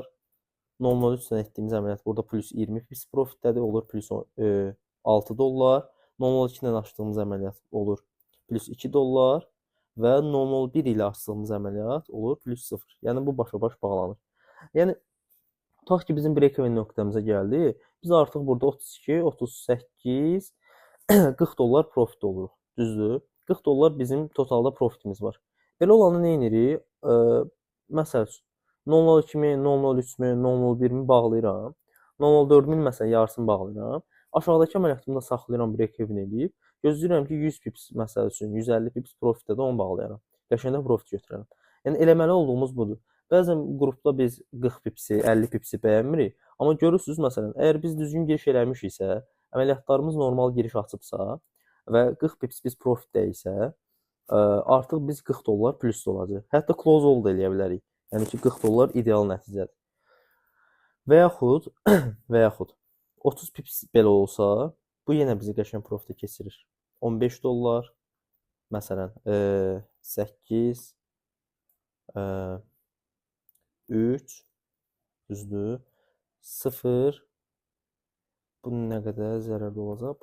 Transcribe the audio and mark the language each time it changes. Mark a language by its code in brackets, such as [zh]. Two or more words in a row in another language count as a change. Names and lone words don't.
[az] 0.03 ilə etdiyimiz əməliyyat burada plus 20 pips profitdədir. Olur plus 6 dollar. 0.02 ilə açdığımız əməliyyat olur plus 2 dollar. Və 0.01 ilə açdığımız əməliyyat olur plus 0. Yəni bu başa-baş bağlanır. Yəni tutaq ki bizim break-even nöqtəmizə gəldi. Biz artıq burada 32, 38, 40 dollar profit oluruq. Düzdür? 40 dollar bizim totalda profitimiz var. Belə olanı nə edirik? Məsəl üçün 0.02-mi, 0.03-mü, 0.01-mi bağlayıram. 0.04-ün məsələn yarısını bağlayıram. Aşağıdakı əməliyyatımı da saxlayıram, break-even eləyib. Gözləyirəm ki 100 pips məsəl üçün 150 pips profitdə də onu bağlayaram. Qəşəngdə profit götürərəm. Yəni eləməli olduğumuz budur. Bəzən qrupda biz 40 pipsi, 50 pipsi bəyənmirik. Amma görürsünüz məsələn, əgər biz düzgün giriş eləmişiksə, əməliyyatlarımız normal giriş açıbsa və 40 pips biz profitdə isə, artıq biz 40 dollar plusda olacaq. Hətta [en] close hold [az] da eləyə bilərik. Yəni ki 40 dollar ideal nəticədir. Və yaxud 30 pips belə olsa, bu yenə bizi qəşəng profitə keçirir. 15 dollar, məsələn, 8, 3, düzdür, 0, bu nə qədər zərərli olacaq?